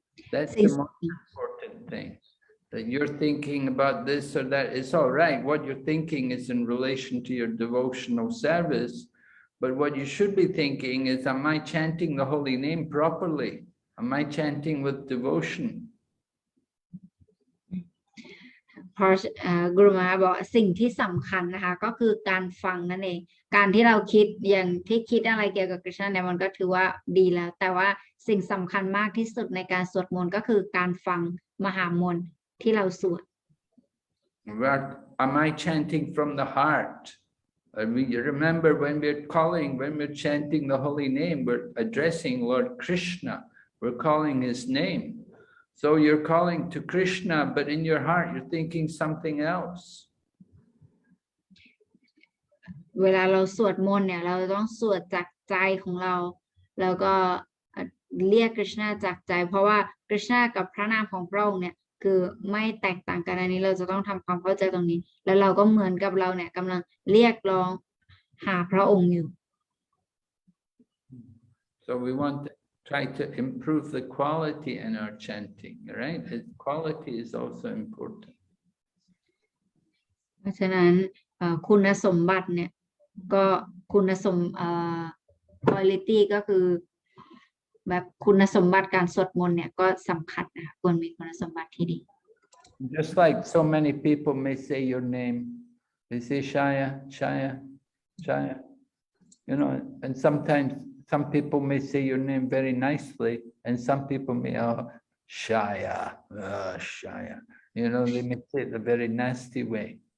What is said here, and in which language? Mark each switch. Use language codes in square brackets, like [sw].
[en] That's the most important thing. That you're thinking about this or that, it's all right. What you're thinking is in relation to your devotional service, but what you should be thinking is, am I chanting the holy name properly? Am I chanting with devotion? [th] เพราะกรุมาบอกสิ่งที่สำคัญนะคะก็คือการฟังนั่นเองการที่เราคิดอย่างที่คิดอะไรเกี่ยวกับกฤษณะเนี่ยมันก็ถือว่าดีแล้วแต่ว่าสิ่งสำคัญมากที่สุดในการสวดมนต์ก็คือการฟังมหามนต์ที่เราสวด [en] Am I chanting from the heart? You remember when we're chanting the holy name, we're addressing Lord Krishna. We're calling his name. So you're calling to Krishna, but in your heart, you're thinking something else. [th] เวลาเราสวดมนต์เนี่ยเราต้องสวดจากใจของเราแล้วก็เรียกกฤษณะจากใจเพราะว่ากฤษณะกับพระนามของพระองค์เนี่ย คือไม่แตกต่างกันอันนี้เราจะต้องทำความเข้าใจตรงนี้ แล้วเราก็เหมือนกับเราเนี่ยกำลังเรียกร้องหาพระองค์อยู่ [en] So we want to try to improve the quality in our chanting, right? Quality is also important. [th] เพราะฉะนั้นคุณสมบัติเนี่ยก็คุณสมquality ก็คือแบบคุณสมบัติการสวดมนต์เนี่ยก็สำคัญนะคะควรมีคุณสมบัติที่ดี [en] Just like so many people may say your name, they say Shaya, Shaya, Shaya, you know, and sometimes some people may say your name very nicely, and some people may, oh, Shaya, Shaya, you know, they may say it a very nasty way.